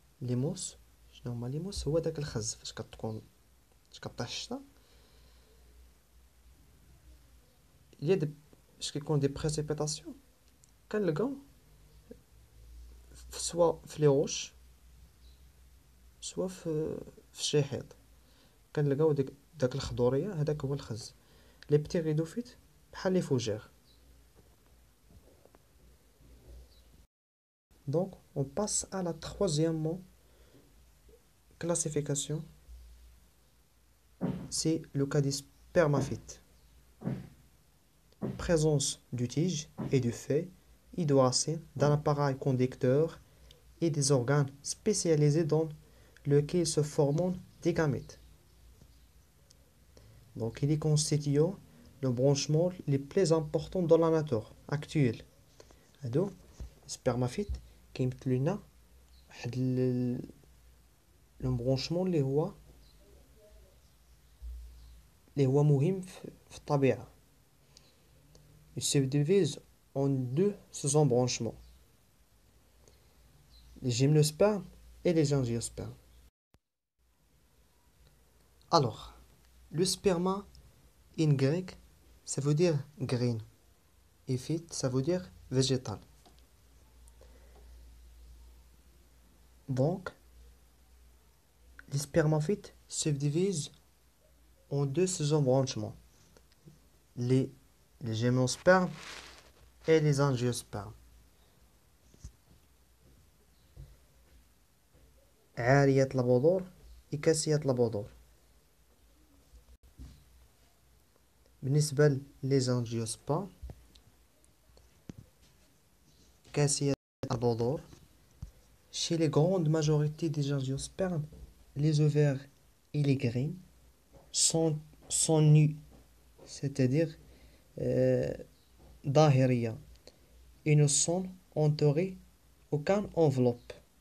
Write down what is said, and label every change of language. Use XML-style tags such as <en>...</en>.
<ar>لي موس شنو هما لي موس؟ هو داك الخز فاش كطيح الشتا فاش كيكون دي بريسيبيتاسيون كنلقاو سوا في لي روش سوا في شي حيط كنلقاو داك الخضورية هداك هو الخز. لي بتيغيدوفيت بحال لي فوجير.</ar> <fr>Donc, on passe à la troisième classification, c'est le cas des spermaphytes. Présence du tige et du feuille et de racines, d'un appareil conducteur et des organes spécialisés dans lesquels se forment des gamètes. Donc, il est constitué le branchement le plus important dans la nature actuelle.</fr> <ar>هادو spermaphytes كيمثلوا لنا واحد البرونشمون اللي هو مهم في الطبيعة.</ar> <fr>Il se divise en deux sous-embranchements, les gymnospermes et les angiospermes. Alors, le sperma en grec, ça veut dire graine, et phyte, ça veut dire végétal. Donc, les spermaphytes se divisent en deux sous-embranchements, les gymnospermes et les angiospermes.</fr> <ar>عارية البذور وكاسية البذور. بالنسبة للأنجيوسبرم كاسية البذور.</ar> <fr>Chez les grandes majorités des angiospermes, les ovaires et les graines sont nus, c'est-à-dire ظاهرية, et ne sont entourés aucune enveloppe.</fr>